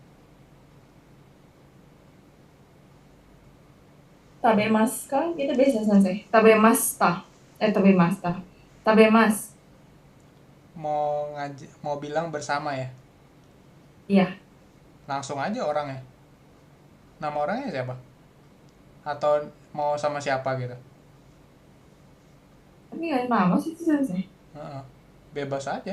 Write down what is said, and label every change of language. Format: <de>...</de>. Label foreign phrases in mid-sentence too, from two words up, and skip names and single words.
<ja>食べますか?</ja> <id>Itu biasa sensei.</id> <ja>食べました. 食べました. 食べます.</ja> <id>Mau bilang bersama ya? Iya. Langsung aja orangnya. Nama orangnya siapa? Atau mau sama siapa gitu? Tapi nggak ada nama sih itu sensei. Bebas aja.</id>